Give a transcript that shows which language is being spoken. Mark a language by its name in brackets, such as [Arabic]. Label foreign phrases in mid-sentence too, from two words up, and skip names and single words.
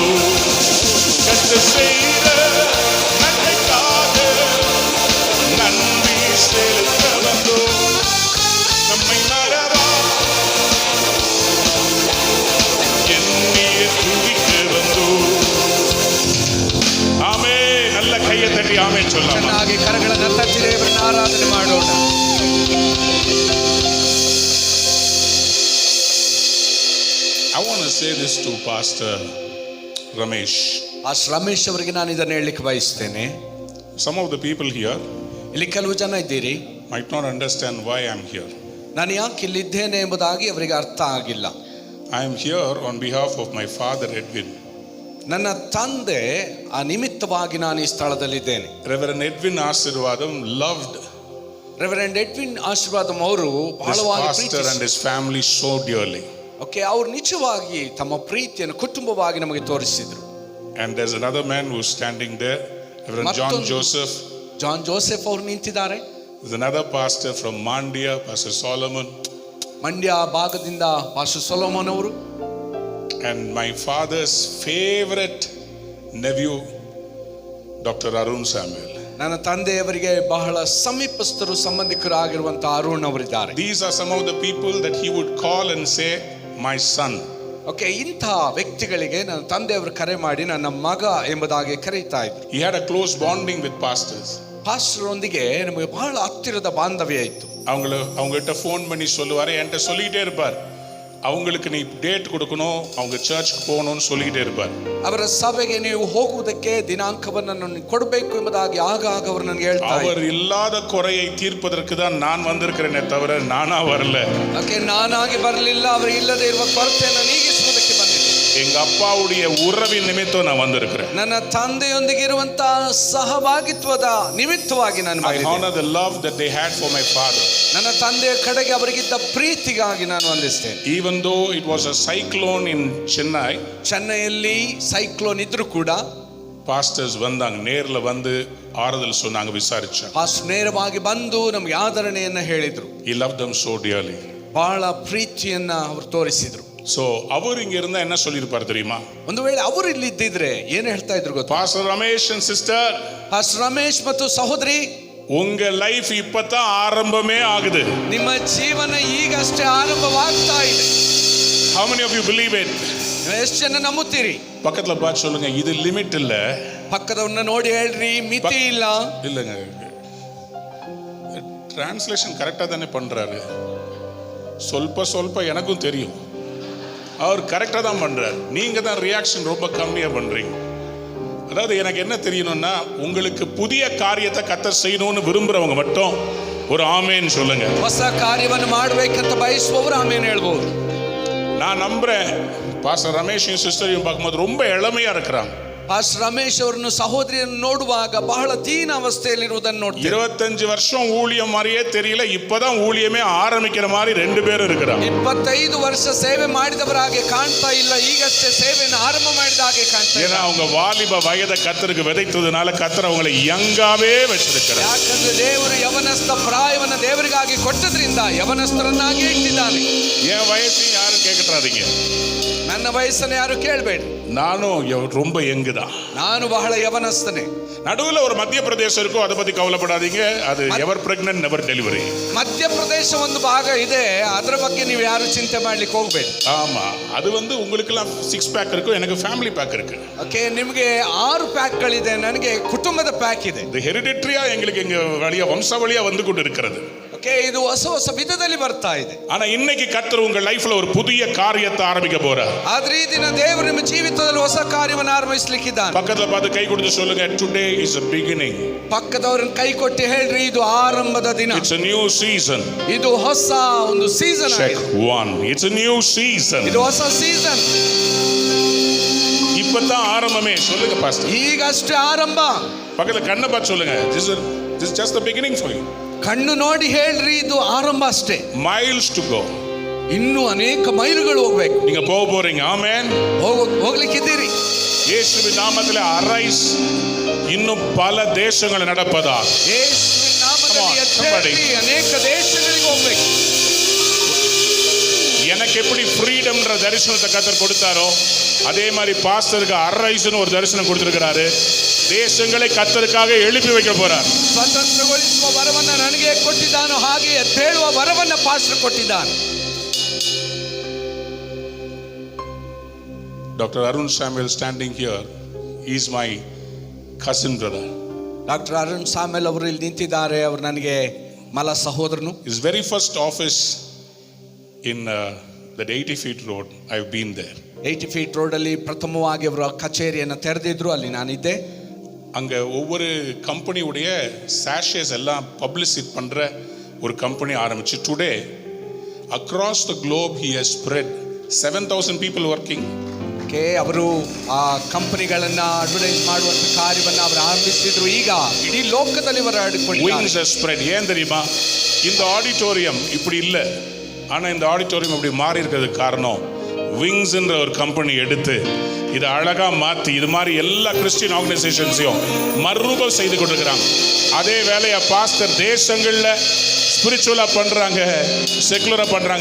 [Tamil] கற்ற செய்த நன்மைக்காக நன்றி செலுத்த வந்தோ. நம்மை மறவா எண்ணிய துதிக்க வந்தோ. ஆமே. நல்ல கையை தட்டி ஆமென் சொல்லலாம். [Kannada] ಚೆನ್ನಾಗಿ ಕರಗಳನ್ನು ತಟ್ಟಿ ದೇವರನ್ನು ಆರಾಧನೆ ಮಾಡೋಣ. [English] I want to say this to Pastor Ramesh. [Kannada] ಪಾಸ್ಟರ್ ರಮೇಶ್ ಅವರಿಗೆ ನಾನು ಇದನ್ನು ಹೇಳಲಿಕ್ಕೆ ಬಯಸ್ತೇನೆ. [English] Some of the people here [Kannada] ಇಲ್ಲಿ ಕೆಲವು ಜನ ಇದ್ದೀರಿ, [English] might not understand why I'm here. [Kannada] ನಾನು ಯಾಕೆ ಇಲ್ಲಿದ್ದೇನೆ ಎಂಬುದಾಗಿ ಅವರಿಗೆ ಅರ್ಥ ಆಗಿಲ್ಲ. [English] I am here on behalf of my father Edwin. [Kannada] ನನ್ನ ತಂದೆ ಆ ನಿಮಿತ್ತವಾಗಿ ನಾನು ಈ ಸ್ಥಳದಲ್ಲಿದ್ದೇನೆ. [English] Reverend Edwin Asirvadam loved [Kannada] ರೆವರೆಂಡ್ ಎಡ್ವಿನ್ ಆಶೀರ್ವಾದಂ ಅವರು [English] this [Kannada] ಬಹಳವಾಗಿ [English] pastor and his family so dearly. [Kannada] ಓಕೆ, ಅವರು ನಿಜವಾಗಿ ತಮ್ಮ ಪ್ರೀತಿಯನ್ನು ಕುಟುಂಬವಾಗಿ ನಮಗೆ ತೋರಿಸಿದ್ರು. [English] And there's another man who's standing there, Reverend John [Kannada] ಮತ್ತೊಂದು- [English] Joseph. [Kannada] ಜಾನ್ ಜೋಸೆಫ್ ಅವರು ನಿಂತಿದ್ದಾರೆ. [English] There's another pastor from Mandia, Pastor Solomon. [Kannada] ಮಂಡ್ಯ ಭಾಗದಿಂದ ಪಾಸ್ಟರ್ ಸೊಲೊಮನ್ ಅವರು. [English] And my father's favorite nephew, Dr. Arun Samuel. [Kannada] ನನ್ನ ತಂದೆಯವರಿಗೆ ಬಹಳ ಸಮೀಪಸ್ಥರು ಸಂಬಂಧಿಕರು ಆಗಿರುವಂತಹ ಅರುಣ್ ಅವರಿದ್ದಾರೆ. [English] These are some of the people that he would call and say, my son. [Kannada] ಓಕೆ, ಇಂಥ ವ್ಯಕ್ತಿಗಳಿಗೆ ನನ್ನ ತಂದೆಯವರು ಕರೆ ಮಾಡಿ ನನ್ನ ಮಗ ಎಂಬುದಾಗಿ ಕರೀತಾ ಇದ್ರು. [English] He had a close bonding with pastors. [Kannada] ಪಾಸ್ಟರೊಂದಿಗೆ ನಮಗೆ ಬಹಳ ಹತ್ತಿರದ ಬಾಂಧವ್ಯ ಇತ್ತು. [Tamil] அவங்ககிட்ட ஃபோன் பண்ணி சொல்லுவாரு, என்கிட்ட சொல்லிக்கிட்டே இருப்பார், அவங்களுக்கு நீ டேட் கொடுக்கணும், அவங்க சர்ச்சுக்கு போகணும்னு சொல்லிக்கிட்டே இருப்பார். [Kannada] ಅವರ ಸಭೆಗೆ ನೀವು ಹೋಗುವುದಕ್ಕೆ ದಿನಾಂಕವನ್ನು ಕೊಡಬೇಕು ಎಂಬುದಾಗಿ ಆಗಾಗ ಅವರು ನನಗೆ ಹೇಳ್ತಾ ಇದ್ರು. [Tamil] அவர் இல்லாத குறையை தீர்ப்பதற்கு தான் நான் வந்திருக்கிறேனே தவிர நானா வரல. [Kannada] ಓಕೆ, ನಾನಾಗಿ ಬರಲಿಲ್ಲ, ಅವರು ಇಲ್ಲದೆ ಇರುವ ಕೊರತೆಯನ್ನು ನೀಗಿಸುವುದಕ್ಕೆ ಬಂದಿದ್ದೆ. [Tamil] எங்க அப்பாவுடைய உறவின் நிமித்தம் நான் வந்திருக்கிறேன். [Kannada] ನನ್ನ ತಂದೆಯೊಂದಿಗೆ ಇರುವಂತಹ ಸಹಭಾಗಿತ್ವದ ನಿಮಿತ್ತವಾಗಿ ನಾನು [English] I [Kannada] ಬಂದಿದ್ದೇನೆ. [English] honor the love that they had for my father. [Kannada] ನನ್ನ ತಂದೆಯ ಕಡೆಗೆ ಅವರಿಗಿದ್ದ ಪ್ರೀತಿಗಾಗಿ ನಾನು ವಂದಿಸ್ತೇನೆ. [English] Even though it was a cyclone in Chennai, [Kannada] ಚೆನ್ನೈಯಲ್ಲಿ ಸೈಕ್ಲೋನ್ ಇದ್ರೂ ಕೂಡ [Tamil] pastors வந்தாங்க, நேர்ல வந்து ஆறுதல் சொன்னாங்க, விசாரிச்சாங்க. [Kannada] ಪಾಸ್ಟರ್ ನೇರವಾಗಿ ಬಂದು ನಮಗೆ ಆದರಣೆಯನ್ನ ಹೇಳಿದ್ರು. [English] He loved them so dearly. [Kannada] ಬಹಳ ಪ್ರೀತಿಯನ್ನ ಅವರು ತೋರಿಸಿದ್ರು. [Tamil] So அவர் இங்க இருந்தா என்ன சொல்லியிருப்பார் தெரியுமா? [Kannada] ಒಂದು ವೇಳೆ ಅವರು ಇಲ್ಲಿ ಇದ್ದಿದ್ರೆ ಏನು ಹೇಳ್ತಾ ಇದ್ರು ಗೊತ್ತಾ? [English] Pastor Ramesh and sister, [Kannada] ಪಾಸ್ಟರ್ ರಮೇಶ್ ಮತ್ತು ಸಹೋದರಿ, [Tamil] உங்க லைஃப் இப்பதான் ஆரம்பமே ஆகுது. [Kannada] ನಿಮ್ಮ ಜೀವನ ಈಗಷ್ಟೇ ಆರಂಭವಾಗ್ತಾ ಇದೆ. [English] How many of you believe it? [Kannada] ಎಷ್ಟು ಜನ ನಂಬುತ್ತೀರಿ? [Tamil] பக்கத்துல பார்த்து சொல்லுங்க, இது லிமிட் இல்ல. [Kannada] ಪಕ್ಕದವನ್ನ ನೋಡಿ ಹೇಳ್ರಿ, ಮಿತಿ ಇಲ್ಲ. [Tamil] இல்லங்க, டிரான்ஸ்லேஷன் கரெக்டா தானே பண்றாரு. ಸ್ವಲ್ಪ எனக்கும் தெரியும், அவர் கரெக்டா தான் பண்றாரு. நீங்க தான் ரியாக்ஷன் ரொம்ப கம்மியா பண்றீங்க. அதாவது எனக்கு என்ன தெரியணும்னா, உங்களுக்கு புதிய காரியத்தை கர்த்தர் செய்யணும்னு விரும்புறவங்க மட்டும் ஒரு ஆமேன்னு சொல்லுங்க. [Kannada] ಹೊಸ ಕಾರ್ಯವನ್ನು ಮಾಡಬೇಕಂತ ಬಯಸುವವರು ಆಮೇಲೆ ಹೇಳ್ಬೋದು. [Tamil] நான் நம்புறேன், பாஸ்டர் ரமேஷையும் சிஸ்டரையும் பார்க்கும்போது ரொம்ப இளமையா இருக்கிறாங்க. [Kannada] ಪಾಸ್ಟರ್ ರಮೇಶ್ ಅವರನ್ನು ಸಹೋದರಿಯನ್ನು ನೋಡುವಾಗ ಬಹಳ ದೀನ ಅವಸ್ಥೆಯಲ್ಲಿರುವುದನ್ನು ನೋಡ್ತೀವಿ. [Tamil] 25 வருஷம் ஊழியம் மாதிரியே தெரியல, இப்பதான் ஊழியமே ஆரம்பிக்கிற மாதிரி ரெண்டு பேரும் இருக்கிறாங்க. [Kannada] 25 ವರ್ಷ ಸೇವೆ ಮಾಡಿದವರ ಹಾಗೆ ಕಾಣ್ತಾ ಇಲ್ಲ, ಈಗಷ್ಟೇ ಸೇವೆಯನ್ನು ಆರಂಭ ಮಾಡಿದ ಹಾಗೆ ಕಾಣ್ತಾ ಇಲ್ಲ. [Tamil] ஏன்னா அவங்க வாலிப வயதை கர்த்தருக்கு விதைத்ததுனால கர்த்தர் அவங்களை யங்காவே வச்சிருக்கிறார். [Kannada] ಯಾಕಂದ್ರೆ ದೇವರು ಯವನಸ್ಥ ಪ್ರಾಯವನ್ನು ದೇವರಿಗಾಗಿ ಕೊಟ್ಟದ್ರಿಂದ ಯವನಸ್ಥರನ್ನಾಗಿ ಇಟ್ಟಿದ್ದಾನೆ. [Tamil] என் வயசு யாரும் கேட்கறாதீங்க. [Kannada] ನನ್ನ ವಯಸ್ಸನ್ನು ಯಾರು ಕೇಳಬೇಡಿ. [Tamil] நானும் ரொம்ப யங்கு தான். [Kannada] ನಾನು ಬಹಳ ಯವನಸ್ಥನೆ. [Tamil] நடுவில் ஒரு மத்திய பிரதேசம் இருக்கும், அதை பத்தி கவலைப்படாதீங்க. [English] அது ever pregnant never delivery. [Kannada] ಮಧ್ಯಪ್ರದೇಶ ಒಂದು ಭಾಗ ಇದೆ, ಅದರ ಬಗ್ಗೆ ನೀವು ಯಾರು ಚಿಂತೆ ಮಾಡ್ಲಿಕ್ಕೆ ಹೋಗಬೇಡಿ. [Tamil] ஆமா, அது உங்களுக்கெல்லாம் 6 பேக் இருக்கும், எனக்கு [English] family pack [Tamil] இருக்கு. [Kannada] ಓಕೆ, ನಿಮಗೆ 6 ಪ್ಯಾಕ್ಗಳಿದೆ, ನನಗೆ ಕುಟುಂಬದ ಪ್ಯಾಕ್ ಇದೆ. [Tamil] இது ஹெரிடிட்டரியா எங்களுக்கு இங்க வழியா வம்சாவளியா வந்து கொண்டு இருக்கிறது. [Kannada] ಓಕೆ, ಇದು ಹೊಸ ಹೊಸ ವಿಧದಲ್ಲಿ ಬರ್ತಾ ಇದೆ. [Tamil] ஆனா இன்னைக்கு கர்த்தர் உங்க லைஃப்ல ஒரு புதிய காரியத்தை ஆரம்பிக்க போறார். [Kannada] ಆದ್ರೆ ಈ ದಿನ ದೇವರು ನಿಮ್ಮ ಜೀವಿತದಲ್ಲಿ ಹೊಸ ಕಾರ್ಯವನ್ನು ಆರಂಭಿಸಲಿಕ್ಕಿದ್ದಾನೆ. [Tamil] பக்கத்துல பார்த்து கை கொடுத்து சொல்லுங்க, [English] today is a beginning. [Kannada] ಪಕ್ಕದವರನ್ನ ಕೈ ಕೊಟ್ಟು ಹೇಳ್ರಿ, ಇದು ಆರಂಭದ ದಿನ. [English] It's a new season. [Kannada] ಇದು ಹೊಸ ಒಂದು ಸೀಸನ್ [English] Check 1. It's a new season. [Kannada] ಇದು ಹೊಸ ಸೀಸನ್. [Tamil] இப்பதான் ஆரம்பமே. சொல்லுங்க பாஸ்டர். [Kannada] ಈಗ ಅಷ್ಟೇ ಆರಂಭ. [Tamil] பக்கத்துல கண்ணை பார்த்து சொல்லுங்க, [English] this is just the beginning for you. [Kannada] ಕಣ್ಣು ನೋಡಿ ಹೇಳ್ರಿ, ಇದು ಆರಂಭ ಅಷ್ಟೇ. [English] Miles to go. [Kannada] ಇನ್ನೂ ಅನೇಕ ಮೈಲುಗಳು ಹೋಗ್ಬೇಕು. [Tamil] நீங்க போக போறீங்க. ஆமென். [Kannada] ಹೋಗ್ಲಿಕ್ಕಿದ್ದೀರಿ. [Tamil] இயேசுவின் நாமத்திலே அரைஸ். இன்னும் பல தேசங்கள் நடப்பதா. [Kannada] ಯೇಸುವಿನ ನಾಮದಲ್ಲಿ ಎದ್ದೇಳಿ ಅನೇಕ ದೇಶಗಳಿಗೆ ಹೋಗ್ಬೇಕು. [Tamil] எனக்கு எப்படி ஃப்ரீடம்ன்ற தரிசனத்தை கர்த்தர் கொடுத்தாரோ அதே மாதிரி பாஸ்டருக்கு அரைஸ்னு ஒரு தரிசனம் கொடுத்திருக்கிறாரு. தேசங்களை கர்த்தருக்காக எழுப்பி வைக்க போறார். [Kannada] ಸ್ವತಂತ್ರಗೊಳಿಸುವ ವರವನ್ನ ನನಗೆ ಕೊಟ್ಟಿದ್ದಾನೋ ಹಾಗೆ ಎದ್ದೇಳುವ ವರವನ್ನ ಪಾಸ್ಟರ್ ಕೊಟ್ಟಿದ್ದಾನೆ. [English] Dr. Arun Samuel standing here, he is my cousin brother. [Kannada] ಡಾಕ್ಟರ್ ಅರುಣ್ ಸಾಮೆಲ್ ಅವರು ಇಲ್ಲಿ ನಿಂತಿದ್ದಾರೆ. ಅವರು ನನಗೆ ಮಲ ಸಹೋದರನು. [English] His very first office in that 80 feet road, I've been there. [Kannada] 80 feet ರೋಡಲ್ಲಿ ಪ್ರಥಮವಾಗಿ ಅವರ ಕಚೇರಿಯನ್ನು ತೆರೆದಿದ್ರು, ಅಲ್ಲಿ ನಾನಿದ್ದೆ. [Tamil] அங்க ஒவ்வொரு கம்பெனியுடைய சாஷேஸ் எல்லாம் பப்ளிசிட் பண்ற ஒரு கம்பெனி ஆரம்பிச்சு [English] today across the globe he has spread 7,000 people working. [Kannada] ಓಕೆ, ಅವರು ಆ ಕಂಪನಿಗಳನ್ನ ಅಡ್ವರ್ಟೈಸ್ ಮಾಡುವಂತ ಕಾರ್ಯವನ್ನು ಅವರು ಆರಂಭಿಸಿದ್ರು. ಈಗ ಇಡೀ ಲೋಕದಲ್ಲಿ ಅವರು ಹರಡಿಕೊಂಡಿದ್ದಾರೆ. [English] Wings has spread. [Tamil] ஏன் தெரியுமா? இந்த ஆடிட்டோரியம் இப்படி இல்லை, ஆனா இந்த ஆடிட்டோரியம் இப்படி மாறி இருக்கிறதுக்கு காரணம் விங்ஸ்ன்ற ஒரு கம்பெனி எடுத்து இதை அழகா மாற்றி இது மாதிரி எல்லா [English] Christian organisations [Tamil] மறுரூபம் செய்து கொண்டிருக்கிறாங்க. அதே வேலையை பாஸ்டர் தேசங்களில் ஸ்பிரிச்சுவலாக பண்ணுறாங்க, செக்குலராக பண்ணுறாங்க.